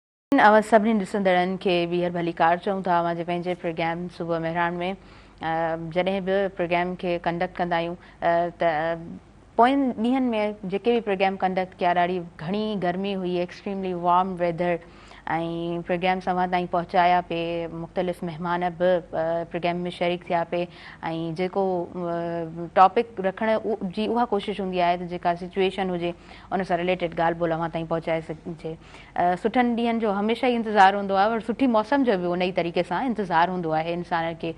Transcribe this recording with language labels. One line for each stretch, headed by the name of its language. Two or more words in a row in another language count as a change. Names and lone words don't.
Sindhi: अवां सभिनी ॾिसंदड़नि खे ॿीहर भली कार चऊं था। अवां जे पंहिंजे प्रोग्राम सुबुह मेहरान में जॾहिं बि प्रोग्राम खे कंडक्ट कंदा आहियूं त पोयनि ॾींहंनि में जेके बि प्रोग्राम कंडक्ट कया ॾाढी घणी गर्मी हुई,
English: extremely warm weather,
Sindhi: ऐं प्रोग्राम अवां ताईं पहुचाया पे, मुख़्तलिफ़ महिमान बि प्रोग्राम में शरीक थिया पे, ऐं जेको टॉपिक रखण जी उहा कोशिशि हूंदी आहे त जेका सिचुएशन हुजे उन सां रिलेटेड ॻाल्हि ॿोल अवां ताईं पहुचाए सघिजे। सुठनि ॾींहंनि जो हमेशह ई इंतज़ारु हूंदो आहे, और सुठी मौसम जो बि उन ई तरीक़े सां इंतज़ारु हूंदो आहे इंसान खे।